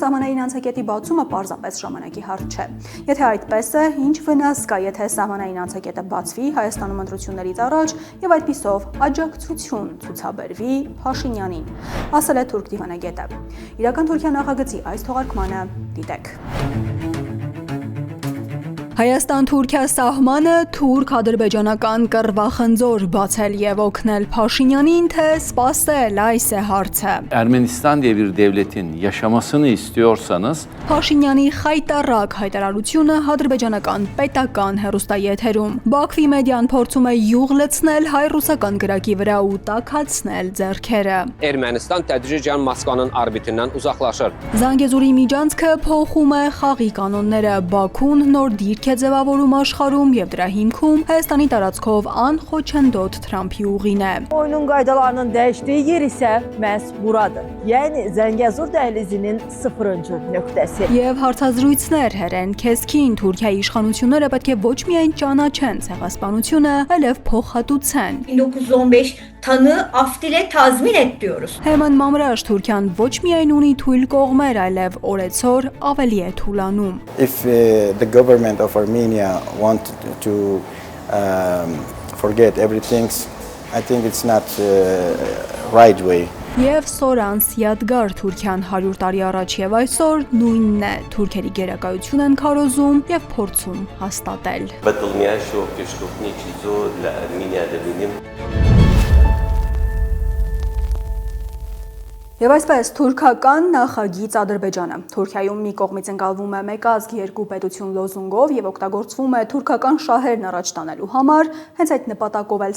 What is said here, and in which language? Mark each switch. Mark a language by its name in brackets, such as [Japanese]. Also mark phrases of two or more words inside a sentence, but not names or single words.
[Armenian] սահմանային անցակետի բացումը պարզապես ժամանակի հարց չէ։ Եթե այդպես է, ինչ վնաս կա, եթե սահմանային անցակետը բացվի Հայաստանում ընտրություններից առաջ եւ այդպիսով աջակցություն ցուցաբերվի Փաշինյանին, ասել է թուրք դիվանագետը։ Իրական Թուրքիա նախագծի այս թողարկմանը դիտեք։ Հայաստան-Թուրքիա սահմանը թուրք-ադրբեջանական կռվախնձոր բացել եւ օգնել Փաշինյանին, թե սպասել, այս է հարցը։ [Turkish] Ermenistan diye bir devletin yaşamasını istiyorsanız [Armenian] Փաշինյանի խայտառակ հայտարարությունը ադրբեջանական պետական հեռուստաեթերում։ Բաքվի մեդիան փորձում է յուղ լցնել հայ-ռուսական գրակի վրա ու տաքացնել ձեռքերը։ [Azerbaijani] Ermənistan tədricən Moskvanın orbitindən uzaqlaşır։ [Armenian] Զանգեզուրի միջանցքը փոխում է խաղի կանոնները, Բաքուն նոր դիրք է ձևավորում աշխարհում եւ դրա հիմքում Հայաստանի տարածքով անխոչնդոտ Թրամփի ուղին է։ [Azerbaijani] Oyunun qaydalarının dəyişdiyi yer isə məhz buradır. Yəni Zəngəzur dəhlizinin 0-cı nöqtəsi։ [Armenian] Եվ հարցազրույցներ հերեն քեզքին Թուրքիայի իշխանությունները պետք է ոչ միայն ճանաչեն ցեղասպանությունը, այլև փոխհատուցեն։ [Turkish] 1915 tanı af dile tazmin et diyoruz. [Armenian] Hemen Mamraş Թուրքիան ոչ միայն ունի թույլ կողմեր, այլև օրեցօր ավելի է թուլանում։ [English] If the government of Armenia want to forget everything, I think it's not right way. [Armenian] Եվ Սորանս Յադգար Թուրքիան 100 տարի առաջ եւ այսօր նույնն է։ Թուրքերի գերակայություն են քարոզում եւ փորձում հաստատել։ Եվ այսպես թուրքական նախագիծ Ադրբեջանը Թուրքիայում մի կողմից ընկալվում է մեկ ազգ երկու պետություն լոզունգով եւ օգտագործվում է թուրքական շահերն առաջ տանելու համար, հենց այդ նպատակով էլ